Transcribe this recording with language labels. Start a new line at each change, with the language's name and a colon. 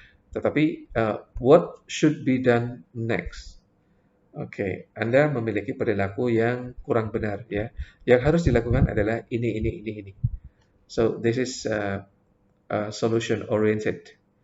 Indonesian: Tetapi
English: what should be done next?
Indonesian: Oke, Anda memiliki perilaku yang kurang benar ya. Yang harus dilakukan adalah ini.
English: So this is solution oriented.